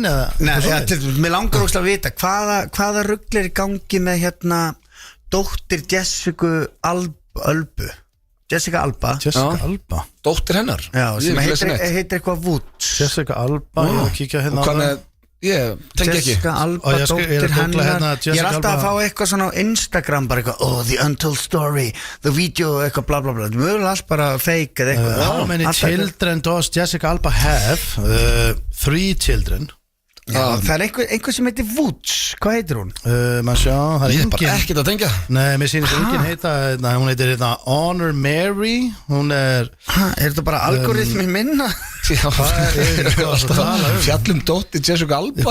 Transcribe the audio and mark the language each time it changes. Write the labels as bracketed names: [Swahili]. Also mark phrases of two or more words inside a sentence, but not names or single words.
[Icelandic] Mér langar óslega að vita hvaða rugl er í gangi með hérna dóttir Jessica Alba Dóttir hennar Já, sem heitir eitthvað Woods Jessica Alba, ég var að kíkja hérna og hvað með ég tengi ekki Jessica Alba, dóttir hennar Ég er alltaf að fá eitthvað svona á Instagram bara eitthvað, [English] the untold story the video, [Icelandic] eitthvað bla bla bla mjög allt bara fake eða eitthvað [English] How many children does Jessica Alba have? 3 children [Icelandic] Já, það er einhver sem heitir Woods hvað heitir hún? Maður sjá, það er Ég er bara ekkert að tengja Nei, mér sýnir enginn heita hún heitir Honor Mary hún er þetta bara algoritmi minna? Já, fjallum dóttir Jessica Alba